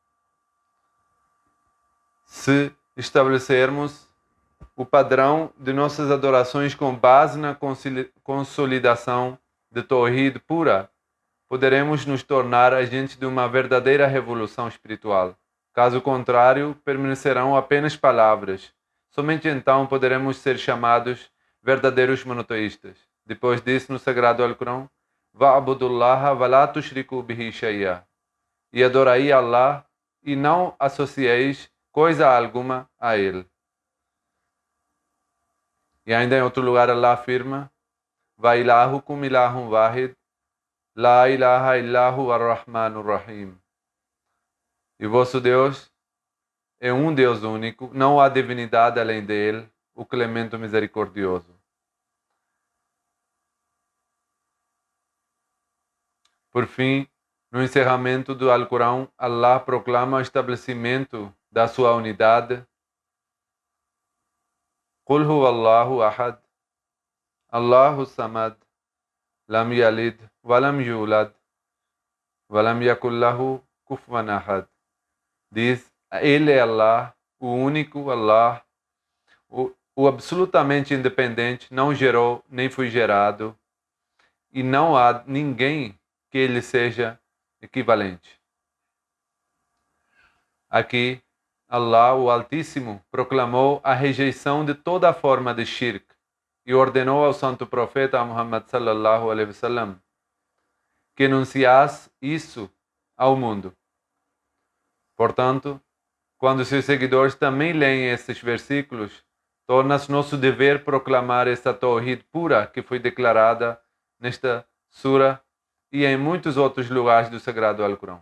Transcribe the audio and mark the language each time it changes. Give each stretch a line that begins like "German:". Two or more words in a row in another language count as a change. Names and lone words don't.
Portuguese: Se estabelecermos o padrão de nossas adorações com base na consolidação de Tawhid pura, poderemos nos tornar agentes de uma verdadeira revolução espiritual. Caso contrário, permanecerão apenas palavras. Somente então poderemos ser chamados verdadeiros monoteístas. Depois disso, no Sagrado Alcorão,
Arabic: "واعبدوا الله ولا تشركوا به شيئا",
Portuguese: e adorai Allah e não associeis coisa alguma a ele. E ainda em outro lugar Allah afirma:
Arabic: "وإلهكم إله واحد لا إله إلا هو الرحمن الرحيم."
Portuguese: E vosso Deus é um Deus único, não há divindade além dele, o clemente misericordioso. Por fim, no encerramento do Alcorão, Allah proclama o estabelecimento da sua unidade.
Arabic: "قل هو الله أحد الله الصمد لم يلد ولم يولد ولم يكن له كفوا أحد."
Portuguese: Diz: Ele é Allah, o único Allah, o absolutamente independente, não gerou nem foi gerado, e não há ninguém que ele seja equivalente. Aqui, Allah, o Altíssimo, proclamou a rejeição de toda forma de shirk e ordenou ao santo profeta Muhammad
Arabic: صلى الله عليه وسلم
Portuguese: que anunciasse isso ao mundo. Portanto, quando seus seguidores também leem esses versículos, torna-se nosso dever proclamar essa Tawhid pura que foi declarada nesta sura e em muitos outros lugares do Sagrado Alcorão.